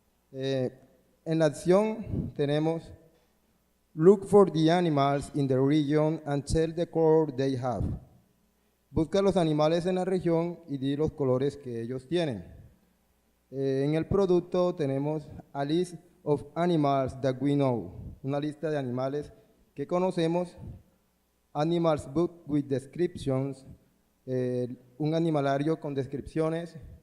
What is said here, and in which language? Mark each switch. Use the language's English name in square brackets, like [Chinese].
[Spanish] En la acción tenemos [English] Look for the animals in the region and tell the color they have. [Spanish] Busca los animales en la región y di los colores que ellos tienen. En el producto tenemos Alice [English] of animals that we know. [Spanish] Una lista de animales que conocemos. [English] Animals book with descriptions. [Spanish] Un animalario con descripciones.